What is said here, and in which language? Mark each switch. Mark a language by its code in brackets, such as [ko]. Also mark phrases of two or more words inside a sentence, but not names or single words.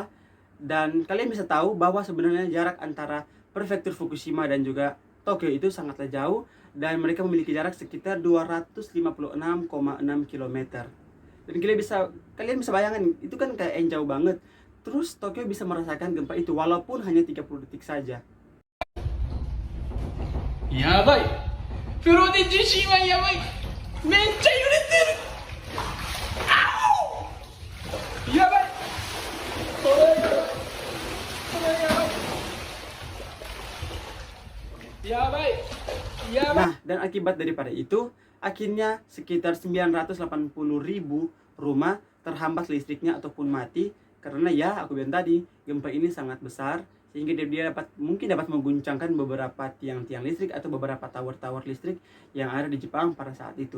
[id] Dan kalian bisa tahu bahwa sebenarnya jarak antara prefektur Fukushima dan juga Tokyo itu sangatlah jauh dan mereka memiliki jarak sekitar 256,6 km. Dan kalian bisa bayangkan itu kan kayak yang jauh banget. Terus Tokyo bisa merasakan gempa itu walaupun hanya 30 detik saja. [ja] やばいプロで地震はやばいめっちゃ揺れてるあおやばいこれやばいやばい [id] Nah, dan akibat daripada itu, akhirnya sekitar 980.000 rumah terhambat listriknya ataupun mati. Karena ya, aku bilang tadi, gempa ini sangat besar sehingga dia mungkin dapat mengguncangkan beberapa tiang-tiang listrik atau beberapa tower-tower listrik yang ada di Jepang pada saat itu.